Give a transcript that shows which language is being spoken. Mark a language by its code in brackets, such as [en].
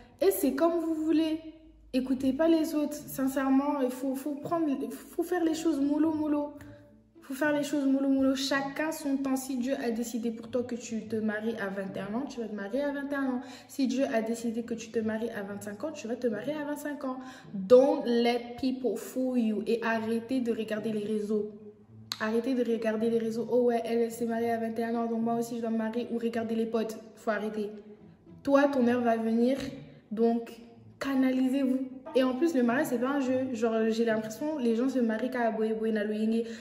[fr] Et c'est comme vous voulez. Écoutez pas les autres. Sincèrement, il faut faire les choses mollo mollo. Faut faire les choses mollo mollo. Chacun son temps. Si Dieu a décidé pour toi que tu te maries à 21 ans, tu vas te marier à 21 ans. Si Dieu a décidé que tu te maries à 25 ans, tu vas te marier à 25 ans. [en] Don't let people fool you. [fr] Et arrêtez de regarder les réseaux. Arrêtez de regarder les réseaux. Oh ouais, elle s'est mariée à 21 ans, donc moi aussi je dois me marier. Ou regarder les potes. Faut arrêter. Toi, ton heure va venir. Donc, canalisez-vous. Et en plus, le mariage, c'est pas un jeu. Genre, j'ai l'impression, les gens se marient qu'à [ln] boye na loyenge.